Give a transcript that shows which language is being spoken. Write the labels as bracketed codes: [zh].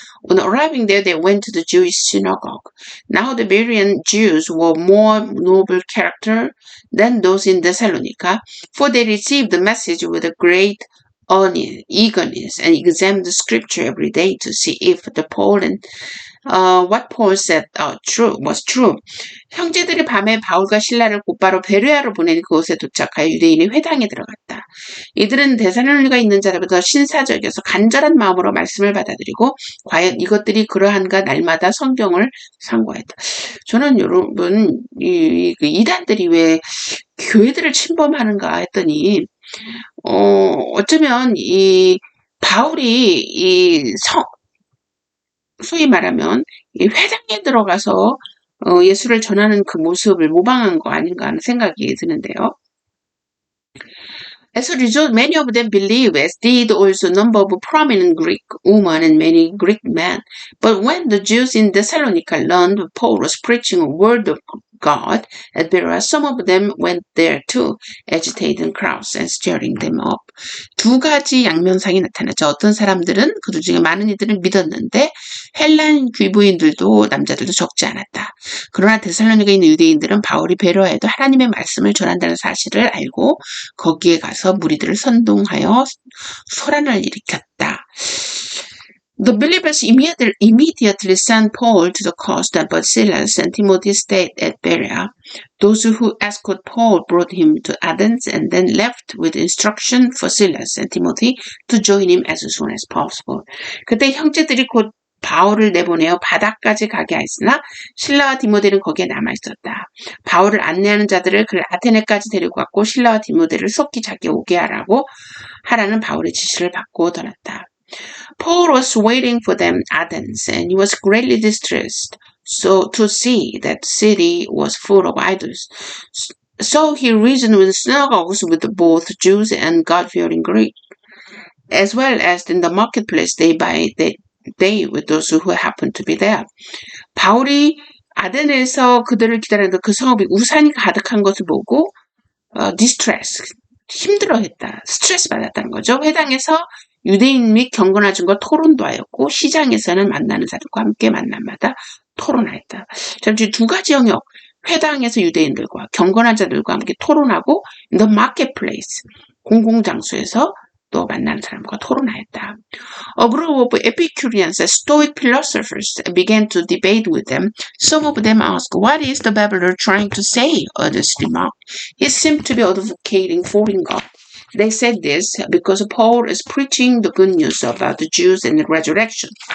[en] On arriving there, they went to the Jewish synagogue. Now the Berean Jews were more noble character than those in Thessalonica, for they received the message with a great eagerness and examined the scripture every day to see if what Paul said was true. [ko] 형제들이 밤에 바울과 실라를 곧바로 베레아로 보내니 그곳에 도착하여 유대인의 회당에 들어갔다. 이들은 데살로니가 있는 자들보다 신사적이어서 간절한 마음으로 말씀을 받아들이고 과연 이것들이 그러한가 날마다 성경을 상고했다. 저는 여러분 이단들이 왜 교회들을 침범하는가 했더니 어쩌면 이 바울이 소위 말하면 이 회당에 들어가서 예수를 전하는 그 모습을 모방한 거 아닌가 하는 생각이 드는데요. [en] As a result, many of them believed, as did also a number of prominent Greek women and many Greek men. But when the Jews in Thessalonica learned Paul was preaching a word of God at Berea, some of them went there too, agitating crowds and stirring them up. [ko] 두 가지 양면상이 나타났죠. 어떤 사람들은 그들 중에 많은 이들은 믿었는데 헬란 귀부인들도 남자들도 적지 않았다. 그러나 데살로니가에 있는 유대인들은 바울이 베레아에도 하나님의 말씀을 전한다는 사실을 알고 거기에 가서 무리들을 선동하여 소란을 일으켰다. [en] The believers immediately sent Paul to the coast, but Silas and Timothy stayed at Berea. Those who escorted Paul brought him to Athens and then left with instruction for Silas and Timothy to join him as soon as possible. [ko] 그때 형제들이 곧 바울을 내보내어 바다까지 가게 하였으나 실라와 디모데는 거기에 남아있었다. 바울을 안내하는 자들을 그 아테네까지 데리고 갔고 실라와 디모데를 속히 자기에 오게 하라는 바울의 지시를 받고 떠났다. [en] Paul was waiting for them at Athens, and he was greatly distressed to see that the city was full of idols. So he reasoned with the synagogues with both Jews and God-fearing Greeks, as well as in the marketplace day by day with those who happened to be there. [ko] 바울이 아덴에서 그들을 기다리는데 그 성읍이 우산이 가득한 것을 보고 distress, 힘들어했다, 스트레스 받았다는 거죠. 회당에서 유대인 및 경건하증과 토론도 하였고 시장에서는 만나는 사람들과 함께 만남마다 토론하였다. 잠시 두 가지 영역, 회당에서 유대인들과 경건한 자들과 함께 토론하고 [en] the marketplace, [ko] 공공장소에서 또 만나는 사람과 토론하였다. [en] A group of Epicureans, Stoic philosophers, began to debate with them. Some of them asked, "What is the babbler trying to say?" Others remarked, "He seemed to be advocating foreign God." They said this because Paul is preaching the good news about the Jews and the resurrection.